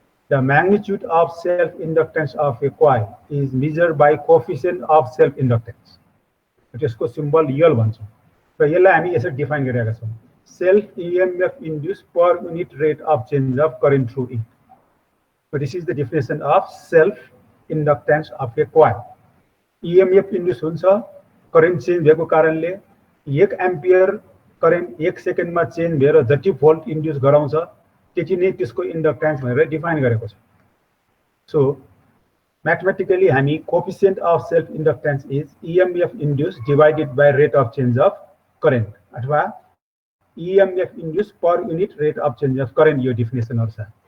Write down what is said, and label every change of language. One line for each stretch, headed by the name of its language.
English: The magnitude of self inductance of a coil is measured by coefficient of self inductance.
Nepali: त्यसको symbol यल भन्छौँ र यसलाई हामी यसरी डिफाइन गरिरहेका छौँ, self
English: EMF induced per unit rate of change of current through it. So this is the definition of self inductance of a coil.
Nepali: EMF induced हुन्छ current change भएको कारणले 1 एम्पियर करेन्ट 1 सेकेन्डमा चेन्ज भएर जति volt induce गराउँछ त्यति नै त्यसको इन्डक्टेन्स भनेर डिफाइन गरेको छ।
English: so mathematically हामी coefficient of self inductance is EMF induced divided by rate of change of current अथवा EMF induced per unit rate of change of current,
Nepali: यो डिफिनेसनहरु छ।